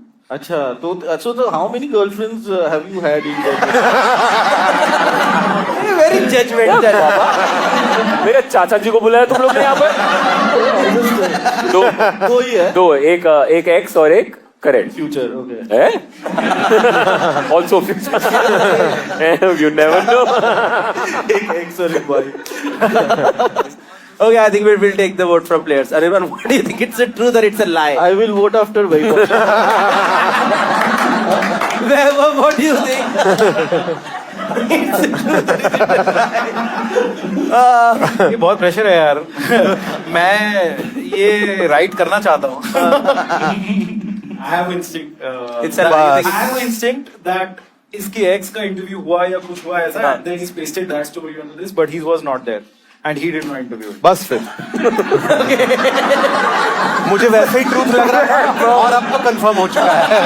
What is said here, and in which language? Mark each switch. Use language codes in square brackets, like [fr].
[en] अच्छा, तो how many girlfriends have you had in that? Very judgmental. [hi] मेरे चाचा जी को बुलाया तुम लोग ने यहाँ पर? दो ही है. दो, एक एक्स और एक current. [en] Future, okay. Also future. You never know. [hi] एक ex और एक boy. [en] Okay, I think we'll take the vote from players. Anirban, what do you think? It's a truth or it's a lie? I will vote after Vaibhav. Vaibhav, what do you think? It's a truth or it's a lie? [hi] ये बहुत pressure है यार. मैं ये right करना चाहता हूँ. [en] I have instinct. It's a lie. I have instinct that [hi] इसकी ex का इंटरव्यू हुआ या कुछ हुआ ऐसा. [en] Then he's pasted that story onto this, but he was not there. And he did not interview. [hi] बस फिर मुझे वैसे ही ट्रूथ लग रहा है और अब तो कंफर्म हो चुका है.